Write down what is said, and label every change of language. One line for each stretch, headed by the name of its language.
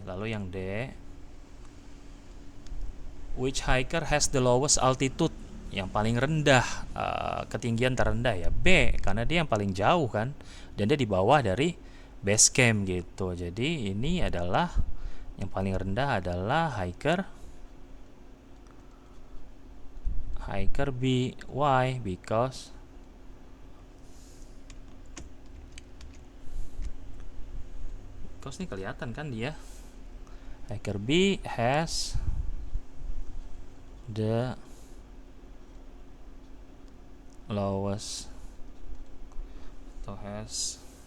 Indonesian: Lalu yang
English: D, which hiker has the lowest altitude?
Indonesian: Yang paling rendah, ketinggian terendah ya B, karena dia yang paling jauh kan, dan dia di bawah dari base camp gitu. Jadi ini adalah yang paling rendah adalah hiker B.
English: Why? Because
Indonesian: ini kelihatan kan dia.
English: Hiker B has the lowest
Indonesian: atau
English: has